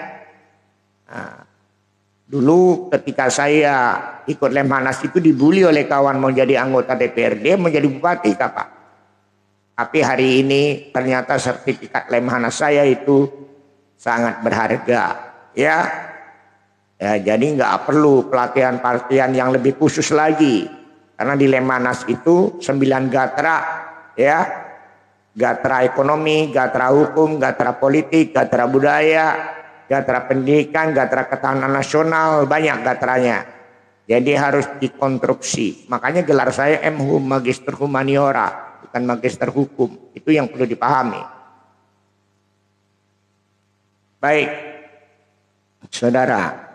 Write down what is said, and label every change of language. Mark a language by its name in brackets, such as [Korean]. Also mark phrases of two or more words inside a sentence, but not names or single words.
[Indonesian] Nah, dulu ketika saya ikut Lemhanas itu dibully oleh kawan mau jadi anggota DPRD, mau jadi bupati Pak. Tapi hari ini ternyata sertifikat Lemhanas saya itu sangat berharga ya. Ya, jadi nggak perlu pelatihan-pelatihan yang lebih khusus lagi, karena di Lemhanas itu 9 gatra ya, gatra ekonomi, gatra hukum, gatra politik, gatra budaya, gatra pendidikan, gatra ketahanan nasional, banyak gatranya. Jadi harus dikonstruksi. Makanya gelar saya MHum, Magister Humaniora, bukan Magister Hukum. Itu yang perlu dipahami. Baik, saudara.